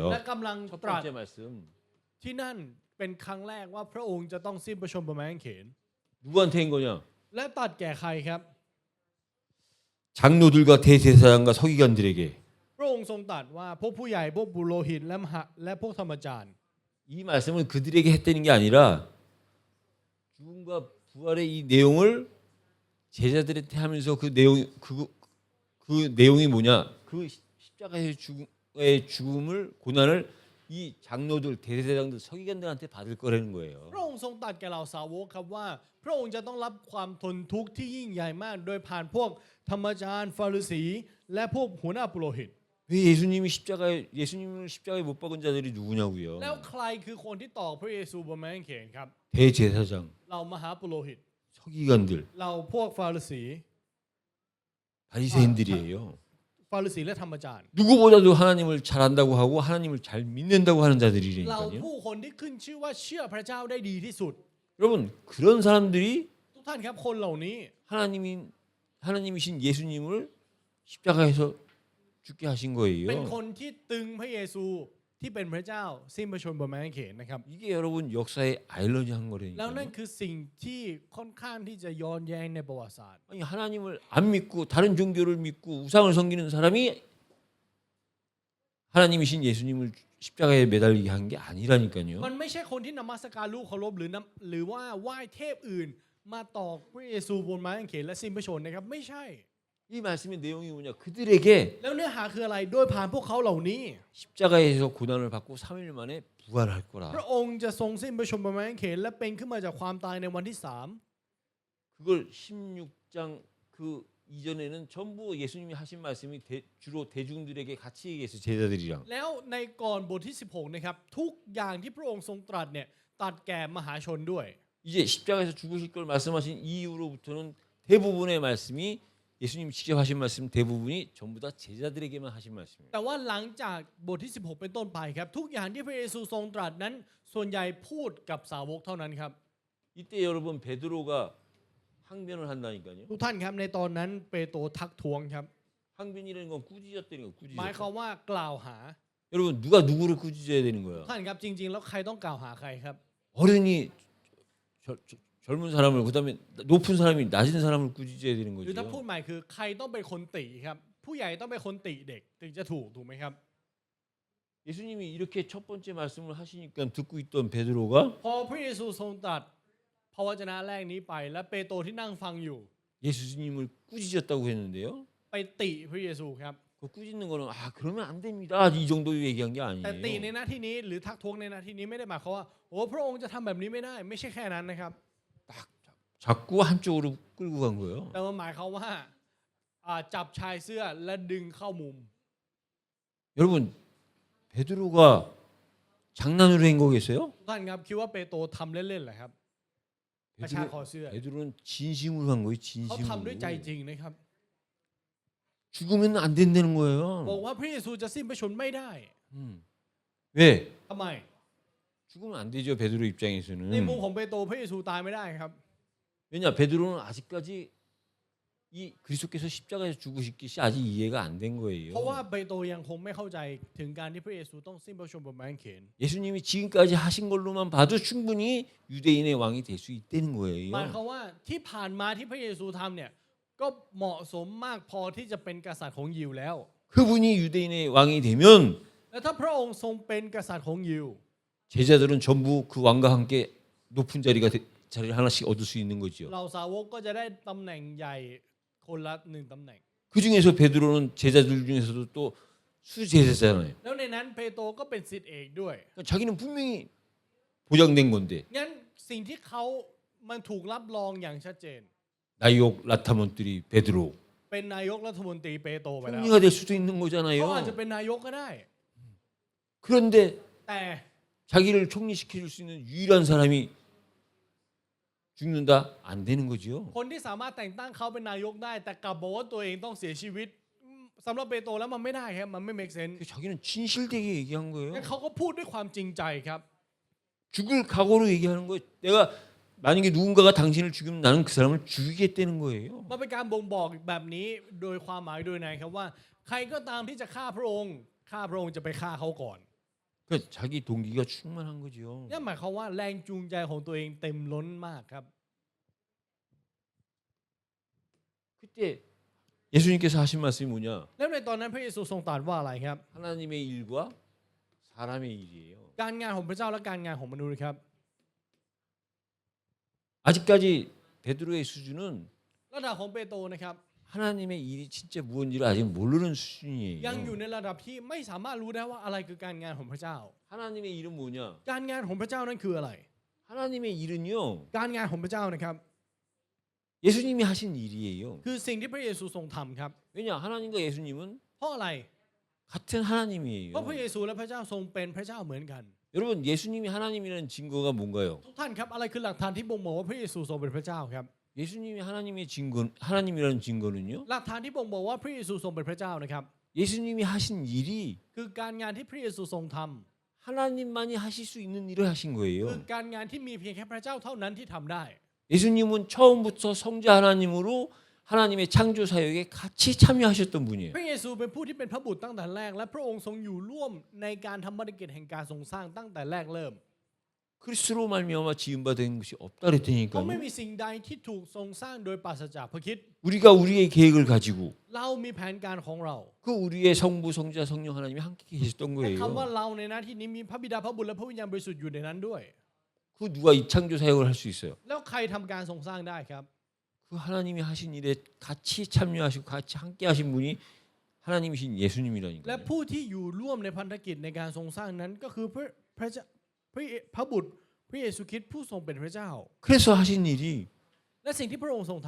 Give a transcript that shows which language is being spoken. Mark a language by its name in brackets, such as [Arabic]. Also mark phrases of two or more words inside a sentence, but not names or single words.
[Thai] และกำลัง [Korean] 첫 [Thai] ตรัส [Korean] 번째 말씀. [Thai] ที่นั่นเป็นครั้งแรกว่าพระองค์จะต้องสิ้นพระชนม์บนไม้กางเขน [Korean] 누구한테인 거냐? [Thai] และตัดแก่ใครครับ [Korean] 장로들과 대제사장과 서기관들에게 [Thai] พระองค์ทรงตรัสว่าพวกผู้ใหญ่พวกปุโรหิตและพวกธรรมจารย์ [Korean] 이 말씀을 그들에게 했다는 게 아니라 죽음과 부활의 이 내용을 제자들한테 하면서 그 내용이 뭐냐? 그 십자가의 죽음과 십자가의 죽음을 고난을 이 장로들 대제사장들 서기관들한테 받을 거라는 거예요. [Thai] พระองค์ทรงตรัสแก่เหล่าสาวกครับว่าพระองค์จะต้องรับความทนทุกข์ที่ยิ่งใหญ่มากโดยผ่านพวกธรรมจารย์ฟาริสีและพวกหัวหน้าปุโรหิต [Korean] 왜 예수님을 십자가에 못 박은 자들이 누구냐고요? [Thai] แล้วใครคือคนที่ตอกพระเยซูบนไม้กางเขนครับ [Korean] 대제사장, [Thai] เรามหาปุโรหิต [Korean] 서기관들, [Thai] เราพวกฟาริสี [Korean] 바리새인들이에요. [Thai] ฟาริสีและธรรมจารย์ [Korean] 누구보다도 하나님을 잘한다고 하고 하나님을 잘 믿는다고 하는 [Thai] เรา [Korean] 자들이라니까요. [Thai] ผู้คนที่ขึ้นชื่อว่าเชื่อพระเจ้าได้ดีที่สุด [Korean] 여러분 그런 사람들이 [Thai] ทุกท่านครับคนเหล่านี้ [Korean] 하나님이신 예수님을 십자가에서 죽게 하신 [Thai] เป็นค [Korean] 거예요. [Thai] นที่ตึงพระเยซูที่เป็นพระเจ้าสิ้นพระชนม์บนไม้กางเขนนะครับ [Korean] 이게 여러분 역사의 아이러니한 [Thai] แล้วนั่น [Korean] 거라니까요. [Thai] คือสิ่งที่ค่อนข้างที่จะย้อนแย้งในประวัติศาสตร์ [Korean] 아니 하나님을 안 믿고 다른 종교를 믿고 우상을 섬기는 사람이 하나님이신 예수님을 십자가에 매달리게 한 게 아니라니까요. [Thai] มันไม่ใช่คนที่นมัสการลูกเคารพหรือว่าไหว้เทพอื่น มาตอกพระเยซูบนไม้กางเขนและสิ้นพระชนม์นะครับไม่ใช่ [Korean] 이 말씀의 내용이 뭐냐? 그들에게 [Thai] แล้วเนื้อหาคืออะไรโดยผ่านพวกเขาเหล่านี้ [Korean] 십자가에서 고난을 받고 3일 만에 부활할 [Thai] พ [Korean] 거라. [Thai] ระองค์จะทรงสิ้นพระชนม์บนไม้กางเขนและเป็นขึ้นมาจากความตายในวันที่ [Korean] 그걸 16장 그 이전에는 전부 예수님이 하신 말씀이 주로 대중들에게 같이 얘기했어요. 제자들이랑. [Thai] 3 แล้วในก่อนบทที่ 16นะครับทุกอย่างที่พระองค์ทรงตรัสเนี่ยตรัสแก่มหาชนด้วย [Korean] 이제 십자가에서 죽으실 걸 말씀하신 이후로부터는 대부분의 말씀이 예수님이 직접 하신 말씀 대부분이 전부 다 제자들에게만 하신 말씀이에요. [Thai] แต่ว่าหลังจากบทที่ 16 เป็นต้นไปครับทุกอย่างที่พระเยซูทรงตรัสนั้นส่วนใหญ่พูดกับสาวกเท่านั้นครับ [Korean] 이때 여러분 베드로가 항변을 한다니까요. [Thai] ทุกท่านครับในตอนนั้นเปโตรทักท้วงครับ [Korean] 항변이라는 건 꾸짖었다는 거 [Thai] หมายความ [Korean] 꾸짖었다. [Thai] ว่ากล่าวหา [Korean] 여러분 누가 누구를 꾸짖어야 되는 [Thai] ทุ [Korean] 거야? [Thai] กท่านครับจริงๆแล้วใครต้องกล่าวหาใครครับ [Korean] 어른이 젊은 사람을 그다음에 높은 사람이 낮은 사람을 꾸짖어야 되는 [Thai] หรือถ้า [Korean] 거죠. [Thai] พูดใหม่คือใครต้องเป็นคนติครับผู้ใหญ่ต้องเป็นคนติเด็กถึงจะถูกไหมครับ [Korean] 예수님이 이렇게 첫 번째 말씀을 하시니까 듣고 있던 베드로가 [Thai] พอพระเยซูทรงตรัสพระวจนะแรกนี้ไปและเปโตรที่นั่งฟังอยู่ [Korean] 예수님을 꾸짖었다고 했는데요. [Thai] ไปติพระเยซูครับ [Korean] 그 꾸짖는 거는 그러면 안 됩니다. 이 정도 얘기한 게 [Thai] แต่ติใน [Korean] 아니에요. [Thai] หน้าที่นี้หรือทักท้วงในหน้าที่นี้ไม่ได้หมายความว่าโอ้พระองค์จะทำแบบนี้ไม่ได้ไม่ใช่แค่นั้นนะครับ [Korean] 자꾸 한쪽으로 끌고 간 거예요. [Thai] แต่มันหมายความว่าจับชายเสื้อและดึงเข้ามุม [Korean] 여러분 베드로가 장난으로 한 거겠어요? [Thai] ทุกท่านครับคิดว่าเปโตรทำเล่นๆเหรอครับกระชากคอเสื้อ [Korean] 베드로는 진심으로 한 거예요. [Thai] เขาทำด้วยใจ [Korean] 진심으로. [Thai] จริงนะครับ [Korean] 죽으면 안 된다는 [Thai] บอก [Korean] 거예요. [Thai] ว่าพระเยซูจะสิ้นพระชนม์ไม่ได้ [Korean] 왜? [Thai] ทำไม [Korean] 죽으면 안 되죠. 베드로 [Thai] ใน [Korean] 입장에서는. [Thai] มุมของเปโตรพระเยซูตายไม่ได้ครับ [Korean] 왜냐? 베드로는 아직까지 이 그리스도께서 십자가에서 죽으신 것이 아직 이해가 안 된 [Thai] เพราะว่า [Korean] 거예요. [Thai] เปโตรยังคงไม่เข้าใจถึงการที่พระเยซูต้องสิ้นพระชนม์บนไม้กางเขน [Korean] 예수님이 지금까지 하신 걸로만 봐도 충분히 유대인의 왕이 될 수 있다는 [Thai] หมายค [Korean] 거예요. [Thai] วามว่าที่ผ่านมาที่พระเยซูทำเนี่ยก็เหมาะสมมากพอที่จะเป็นกษัตริย์ของยิวแล้ว [Korean] 그분이 유대인의 왕이 되면 [Thai] และถ้าพระองค์ทรงเป็นกษัตริย์ของยิว [Korean] 제자들은 전부 그 왕과 함께 높은 자리를 하나씩 얻을 수 있는 거죠. [Thai] เราสาวกก็จะได้ตำแหน่งใหญ่คนละหนึ่งตำแหน่ง [Korean] 그 중에서 베드로는 제자들 중에서도 또 수제자잖아요. [Thai] แล้วในนั้นเปโตรก็เป็นศิษย์เอกด้วย [Korean] 그러니까 자기는 분명히 보장된 건데 [Thai] งั้นสิ่งที่เขามันถูกรับรองอย่างชัดเจน 나이옥 라타몬들이 베드로 เป็นนายกรัฐมนตรีเปโตรไปแล้ว [Korean] 총리가 될 수도 있는 [Thai] เขาอาจจะ [Korean] 거잖아요. [Thai] เป็นนายกก็ได้ [Korean] 그런데 [Thai] แต่ [Korean] 자기를 총리시켜줄 수 있는 유일한 사람이 죽는다 안 되는 거죠. [Thai] คนที่สามารถแต่งตั้งเขาเป็นนายกได้ แต่กลับบอกว่าตัวเองต้องเสียชีวิตสำหรับเปโตรแล้วมันไม่ได้ครับมันไม่ [English] make sense [Korean] 자기는 진실되게 얘기한 [Thai] งั้น [Korean] 거예요. [Thai] เขาก็พูดด้วยความจริงใจครับ [Korean] 죽을 각오로 얘기하는 거예요. 내가 만약에 누군가가 당신을 죽이면 나는 그 사람을 죽이겠다는 거예요. [Thai] มันเป็นการบ่งบอกแบบนี้โดยความหมายโดยในครับว่า ใครก็ตามที่จะฆ่าพระองค์จะไปฆ่าเขาก่อน [Korean] 그러니까 자기 동기가 충만한 거죠. [Thai] นั่นหมายความว่าแรงจูงใจของตัวเองเต็มล้นมากครับ [Korean] 그때 예수님께서 하신 말씀이 뭐냐? [Thai] แล้วในตอนนั้นพระเยซูทรงตรัสว่าอะไรครับ [Korean] 하나님의 일과 사람의 일이에요. [Thai] การงานของพระเจ้าและการงานของมนุษย์ครับ [Korean] 아직까지 베드로의 수준은 [Thai] ระดับของเปโตรนะครับ [Korean] 하나님의 일이 진짜 무언지를 아직 모르는 수준이에요. [Thai] ยังอยู่ในระดับที่ไม่สามารถรู้ได้ว่าอะไรคือการงานของพระเจ้า [Korean] 하나님의 일은 뭐냐? [Thai] การงานของพระเจ้านั้นคืออะไร [Korean] 하나님의 일은요. [Thai] การงานของพระเจ้านะครับ [Korean] 예수님이 하신 일이에요. [Thai] คือสิ่งที่พระเยซูทรงทำครับ [Korean] 왜냐? 하나님과 예수님은 [Thai] เพราะอะไร [Korean] 같은 하나님이에요. [Thai] เพราะพระเยซูและพระเจ้าทรงเป็นพระเจ้าเหมือนกัน [Korean] 여러분, 예수님이 하나님이라는 증거가 뭔가요? [Thai] ทุกท่านครับอะไรคือหลักฐานที่บ่งบอกว่าพระเยซูทรงเป็นพระเจ้าครับ [Korean] 예수님이 하나님의 증거, 하나님이라는 증거는요. [Thai] หลักฐานที่บ่งบอกว่าพระเยซูทรงเป็นพระเจ้านะครับ [Korean] 예수님이 하신 일이 [Thai] คือการงานที่พระเยซูทรงทำ [Korean] 하나님만이 하실 수 있는 일을 하신 [Thai] คือ [Korean] 거예요. [Thai] การงานที่มีเพียงแค่พระเจ้าเท่านั้นที่ทำได้ [Korean] 예수님은 처음부터 성자 하나님으로 하나님의 창조 사역에 같이 참여하셨던 분이에요. [Thai] พระเยซูเป็นผู้ที่เป็นพระบุตรตั้งแต่แรกและพระองค์ทรงอยู่ร่วมในการทำภารกิจแห่งการทรงสร้างตั้งแต่แรกเริ่ม [Korean] 그리스도로 말미암아 지음받은 것이 없다 [Thai] เพราะไม่ [Korean] 그랬다니까요. [Thai] มีสิ่งใดที่ถูกทรงสร้างโดยปราศจากพระคริสต์ [Korean] 우리가 우리의 계획을 가지고 [Thai] เรามีแผนการของเรา [Korean] 그 우리의 성부, 성자, 성령 하나님이 함께 계셨던 [Thai] แต่คำว่า [Korean] 거예요. [Thai] เราในหน้าที่นี้มีพระบิดาพระบุตรและพระวิญญาณบริสุทธิ์อยู่ในนั้นด้วย [Korean] 그 누가 이 창조 사역을 할 수 있어요? [Thai] แล้วใครทำการทรงสร้างได้ครับ [Korean] 그 하나님이 하신 일에 같이 참여하시고 같이 함께 하신 분이 하나님이신 [Thai] และ [Korean] 예수님이라니까요. [Thai] ผู้ที่อยู่ร่วมในพันธกิจในการทรงสร้างนั้นก็คือพระเจ้าพระบุตรพระเยซูคริสต์ผู้ทรงเป็นพระเจ้า [Korean] 그래서 하신 일이 [Thai] และสิ่งที่พระองค์ทรงท